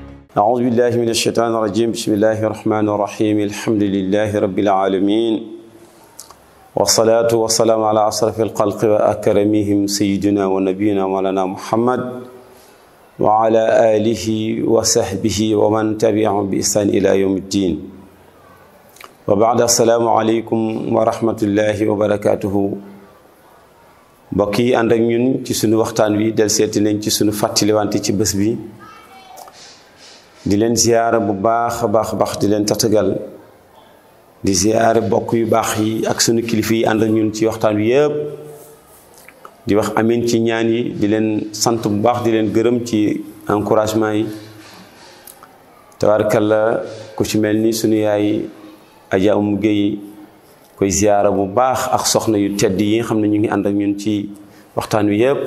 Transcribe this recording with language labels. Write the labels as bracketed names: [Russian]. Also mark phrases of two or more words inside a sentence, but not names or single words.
[Arabic] أعوذ بالله من الشيطان الرجيم بسم الله الرحمن الرحيم الحمد لله رب العالمين والصلاة والسلام على أشرف الخلق وأكرمهم سيدنا ونبينا مولانا محمد وعلى آله وصحبه ومن تبعهم بإحسان إلى يوم الدين وبعد السلام عليكم ورحمة الله وبركاته بقي عندك [Wolof] ñun ci sunu waxtaan wi del seeti nañ ci sunu fàttali wante ci bés bi di leen ziyaara bu baax a baax di leen tatagal di ziyaare bokk yu baax yi ak sunu kilifa yi ànd ak ñun ci waxtaan wi yëpp di wax amin ci ñaan yi di leen sant bu baax di leen gërëm ci encouragement yi tabaarkalla ku ci mel ni sunu yaay Adja Oumou Gueye koy ziyaara bu baax ak soxna yu tedd yi nga xam ne ñu ngi ànd ak ñun ci waxtaan wi yëpp